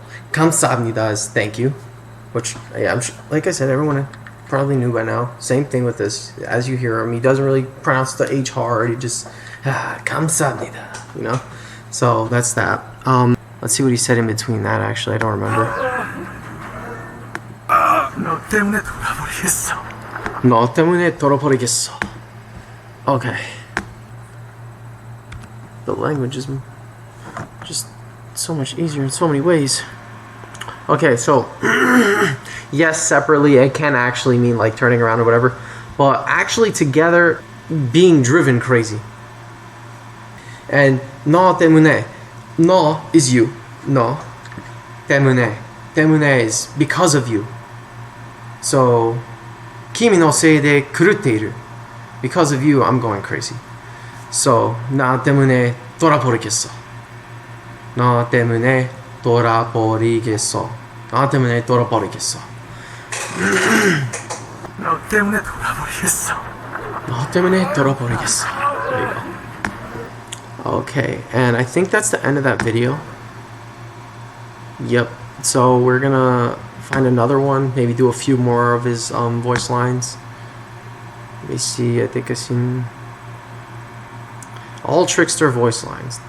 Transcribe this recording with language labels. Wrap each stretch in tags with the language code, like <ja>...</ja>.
<en>감사합니다 is thank you, which yeah, I'm sure, like I said, everyone probably knew by now. Same thing with this. As you hear him, he doesn't really pronounce the H hard. He just 감사합니다, you know. So that's that. Let's see what he said in between that, actually. I don't remember.</en> <ko>너 때문에 돌아버리겠어. 너 때문에 돌아버리겠어.</ko> <en>Okay. The language is just so much easier in so many ways. Okay, so yes, separately it can actually mean like turning around or whatever, but actually together being driven crazy. And</en> <ko>너 때문에,</ko> <en>너 is you, 너 때문에, 때문에 is because of you.</en> <ja>So 君のせいで狂っている.</ja> <en>Because of you, I'm going crazy.</en> <ko>So 나 때문에 돌아버리겠어. 너 때문에 돌아버리겠어. 나 때문에 돌아버리겠어. 너 때문에 돌아버리겠어. 너 때문에 돌아버리겠어.</ko> <en>There you go. Okay, and I think that's the end of that video. Yep. So we're gonna find another one. Maybe do a few more of his voice lines. Let me see. I think I've seen all Trickster voice lines.</en>